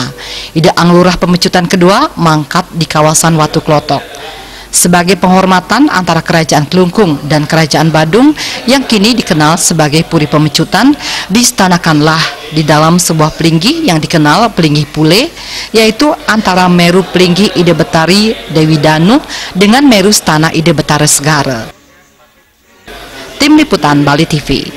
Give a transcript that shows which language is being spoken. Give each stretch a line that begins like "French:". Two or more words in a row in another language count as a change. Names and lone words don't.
Indonesian: Ide Anglurah Pemecutan kedua mangkat di kawasan Watu Klotok. Sebagai penghormatan antara Kerajaan Klungkung dan Kerajaan Badung yang kini dikenal sebagai Puri Pemecutan, diistanakanlah di dalam sebuah pelinggih yang dikenal Pelinggih Pule, yaitu antara Meru Pelinggih Ide Betari Dewi Danu dengan Meru Stana Ide Betara Segara. Tim Liputan Bali TV.